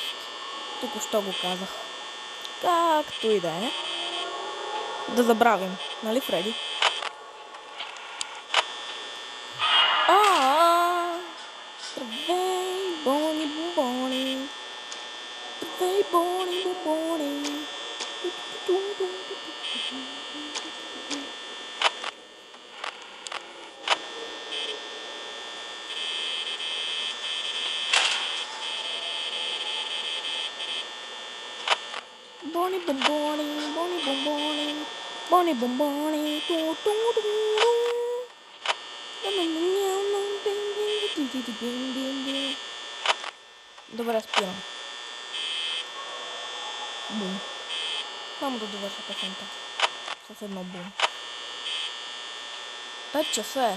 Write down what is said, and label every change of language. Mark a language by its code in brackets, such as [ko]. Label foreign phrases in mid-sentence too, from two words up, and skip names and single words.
[bg] Току-що го казах. Както и да е. Да забравим, нали, Фреди? Здравей, Бони, бомбони. Bonnie bomboni, Bonnie bomboni, Bonnie bomboni, tu tu tu tu. Добре, спирам. Бум. Само да довърша песента. С едно бум. 5 часа е.